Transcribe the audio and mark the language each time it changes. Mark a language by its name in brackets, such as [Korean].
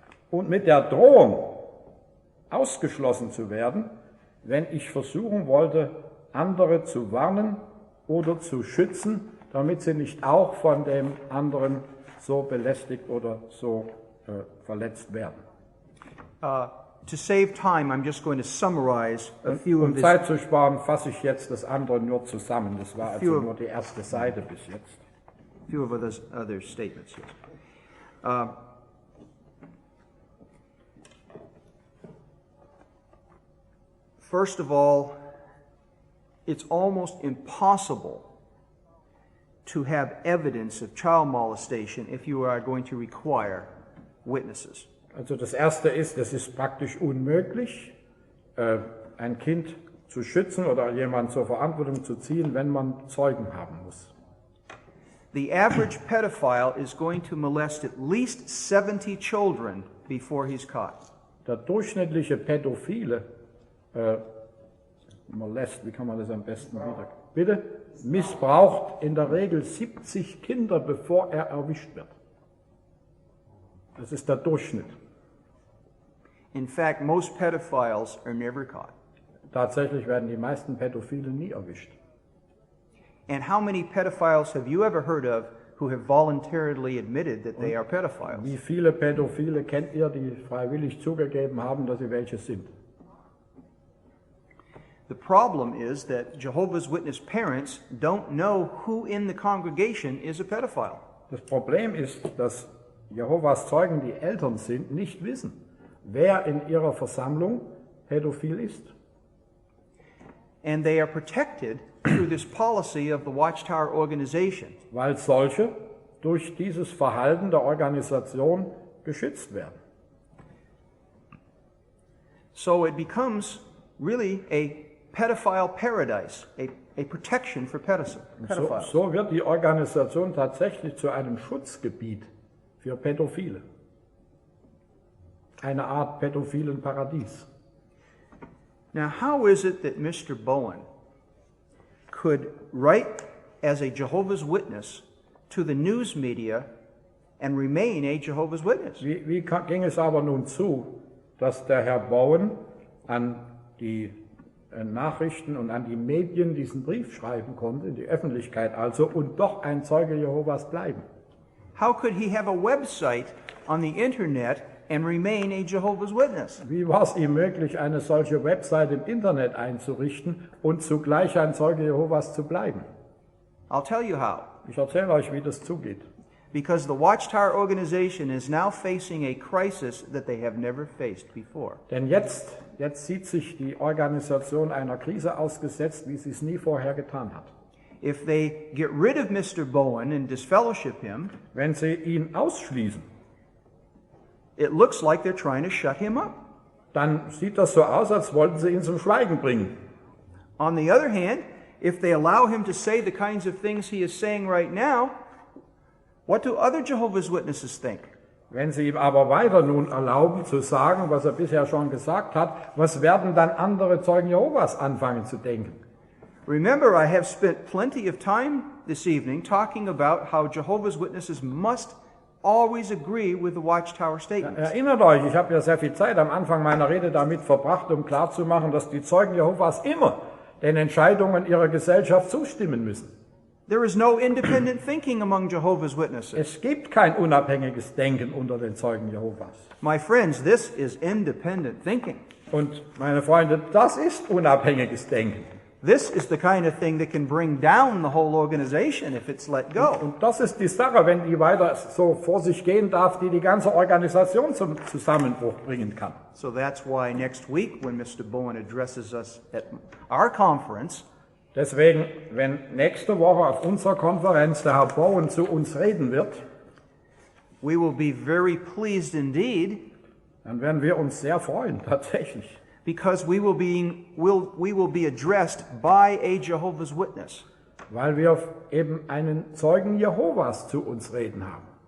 [German] und mit der Drohung ausgeschlossen zu werden, wenn ich versuchen wollte, andere zu warnen oder zu schützen, damit sie nicht auch von dem anderen so belästigt oder so verletzt werden. [English] To save time, I'm just going to summarize a few of [German] Um [English] his, [German] Zeit zu sparen, fasse ich jetzt das andere nur zusammen. Das war also nur die erste Seite bis jetzt. [English] few of other statements. Yes. First of all, it's almost impossible to have evidence of child molestation if you are going to require witnesses. [German] Also das erste ist, es ist praktisch unmöglich, ein Kind zu schützen oder jemanden zur Verantwortung zu ziehen, wenn man Zeugen haben muss. [English] The average pedophile is going to molest at least 70 children before he's caught. [German] Der durchschnittliche Pädophile, wie kann man das am besten wieder? Bitte? Missbraucht in der Regel 70 Kinder, bevor er erwischt wird. Das ist der Durchschnitt. [English] In fact, most pedophiles are never caught. [German] Tatsächlich werden die meisten Pädophile nie erwischt. [English] And how many pedophiles have you ever heard of who have voluntarily admitted that they are pedophiles? [German] Wie viele Pädophile kennt ihr, die freiwillig zugegeben haben, dass sie welche sind? [English] The problem is that Jehovah's Witness parents don't know who in the congregation is a pedophile. [German] Das Problem ist, dass Jehovas Zeugen, die Eltern sind, nicht wissen, wer in ihrer Versammlung pädophil ist. [English] And they are protected through this policy of the Watchtower organization. [German] Weil solche durch dieses Verhalten der Organisation geschützt werden. [English] So it becomes really a pedophile paradise, a protection for pedophiles. [German] So wird die Organisation tatsächlich zu einem Schutzgebiet für Pädophile. Eine Art pädophilen Paradies. [English] Now, how is it that Mr. Bowen could write as a Jehovah's Witness to the news media and remain a Jehovah's Witness? [German] Wie ging es aber nun zu, dass der Herr Bowen an die Nachrichten und an die Medien diesen Brief schreiben konnte, in die Öffentlichkeit also, und doch ein Zeuge Jehovas bleiben? [English] How could he have a website on the internet and remain a Jehovah's Witness? [German] Wie war es ihm möglich, eine solche Website im Internet einzurichten und zugleich ein Zeuge Jehovas zu bleiben? [English] I'll tell you how. [German] Ich erzähle euch, wie das zugeht. [English] Because the Watchtower organization is now facing a crisis that they have never faced before. [German] Denn jetzt sieht sich die Organisation einer Krise ausgesetzt, wie sie es nie vorher getan hat. [English] If they get rid of Mr. Bowen and disfellowship him, [German] Wenn sie ihn ausschließen, [English] it looks like they're trying to shut him up. [German] dann sieht das so aus, als wollten sie ihn zum Schweigen bringen. [English] On the other hand, if they allow him to say the kinds of things he is saying right now, what do other Jehovah's Witnesses think? [German] Wenn sie ihm aber weiter nun erlauben zu sagen, was er bisher schon gesagt hat, was werden dann andere Zeugen Jehovas anfangen zu denken? [English] Remember, I have spent plenty of time this evening talking about how Jehovah's Witnesses must always agree with the Watchtower statements. [German] Erinnert euch, ich habe ja sehr viel Zeit am Anfang meiner Rede damit verbracht, um klarzumachen, dass die Zeugen Jehovas immer den Entscheidungen ihrer Gesellschaft zustimmen müssen. [English] There is no independent thinking among Jehovah's Witnesses. [German] Es gibt kein unabhängiges Denken unter den Zeugen Jehovas. [English] My friends, this is independent thinking. [German] Und meine Freunde, das ist unabhängiges Denken. [English] This is the kind of thing that can bring down the whole organization if it's let go. [German] Und das ist die Sache, wenn die weiter so vor sich gehen darf, die die ganze Organisation zum Zusammenbruch bringen kann. [English] So that's why next week when Mr. Bowen addresses us at our conference, [German] Deswegen, wenn nächste Woche auf unserer Konferenz der Herr Bowen zu uns reden wird, [English] we will be very pleased indeed, [German] dann werden wir uns sehr freuen, tatsächlich. [English] because we will be addressed by a Jehovah's Witness. [German] Weil wir eben einen Zeugen Jehovas zu uns reden haben.